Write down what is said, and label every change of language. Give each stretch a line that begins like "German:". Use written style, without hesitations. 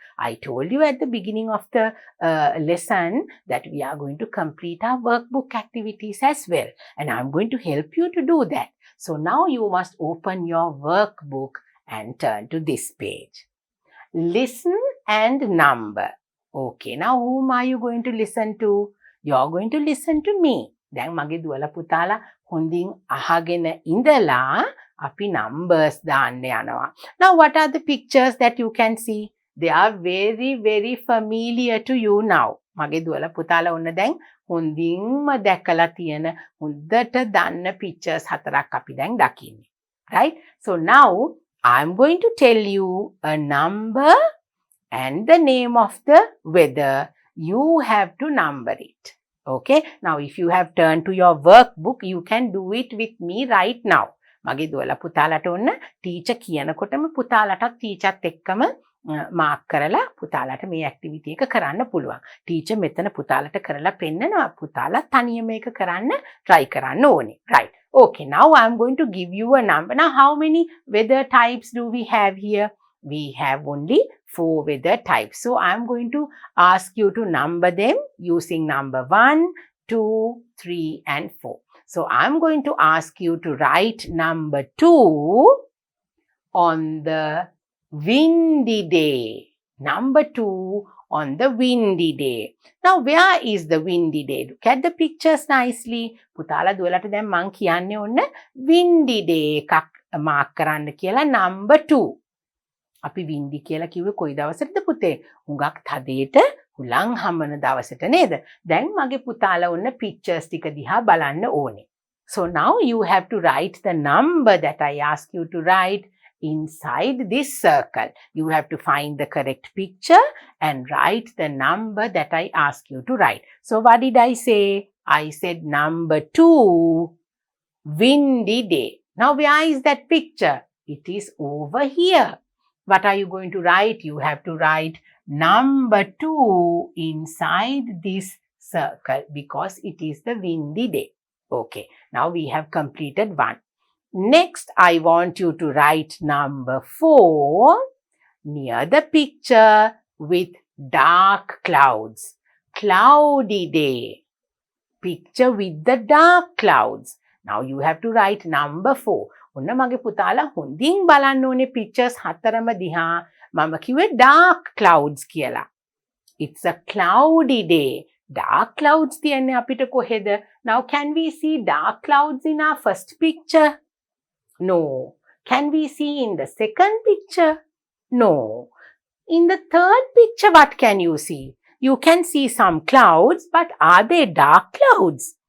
English: I told you at the beginning of the lesson that we are going to complete our workbook activities as well. And I'm going to help you to do that. So now you must open your workbook and turn to this page. Listen and number. Okay, now whom are you going to listen to? You're going to listen to me.
Sinhala: දැන් මගේ දුවලා පුතාලා හොඳින් අහගෙන ඉඳලා අපි numbers දාන්න යනවා.
English: Now what are the pictures that you can see? They are very, very familiar to you now.
Sinhala: මගේ දුවලා පුතාලා ඔන්න දැන් හොඳින්ම දැකලා තියෙන හොඳට දන්න pictures 4ක් අපි දැන් දකින්නේ.
English: Right? So now I'm going to tell you a number and the name of the weather. You have to number it. Okay? Now if you have turned to your workbook, you can do it with me right now.
Sinhala: මගේ දුවලා පුතාලට ඔන්න teacher කියනකොටම පුතාලටත් ටීචර්ත් එක්කම mark කරලා පුතාලට මේ activity එක කරන්න පුළුවන්. ටීචර් මෙතන පුතාලට කරලා පෙන්නනවා. පුතාලා තනියම මේක කරන්න try කරන්න ඕනේ.
English: Right. Okay, now I'm going to give you a number. Now how many weather types do we have here? We have only 4 weather types. So I'm going to ask you to number them using number 1, 2, 3 and 4. So I'm going to ask you to write number 2 on the windy day. Number 2 on the windy day. Now where is the windy day? Look at the pictures nicely.
Sinhala: පුතාලා දුවලට දැන් මං කියන්නේ ඔන්න windy day එකක් mark කරන්න කියලා number 2. අපි windy කියලා කිව්වේ කොයි දවසටද පුතේ? හුඟක් තදේට හුලං හමන දවසට නේද? දැන් මගේ පුතාලා ඔන්න pictures ටික දිහා බලන්න ඕනේ.
English: So now you have to write the number that I ask you to write inside this circle. You have to find the correct picture and write the number that I ask you to write. So what did I say? I said number 2, windy day. Now where is that picture? It is over here. What are you going to write? You have to write number 2 inside this circle because it is the windy day. Okay, now we have completed 1. Next, I want you to write number 4 near the picture with dark clouds. Cloudy day. Picture with the dark clouds. Now you have to write number 4.
Sinhala: ඔන්න මගේ පුතාලා හොඳින් බලන්න ඕනේ pictures 4ම දිහා. මම කිව්වේ
English: dark clouds
Sinhala: කියලා.
English: It's a cloudy day.
Sinhala: Dark clouds තියන්නේ අපිට කොහෙද?
English: Now can we see dark clouds in our first picture? No. Can we see in the second picture? No. In the third picture, what can you see? You can see some clouds, but are they dark clouds?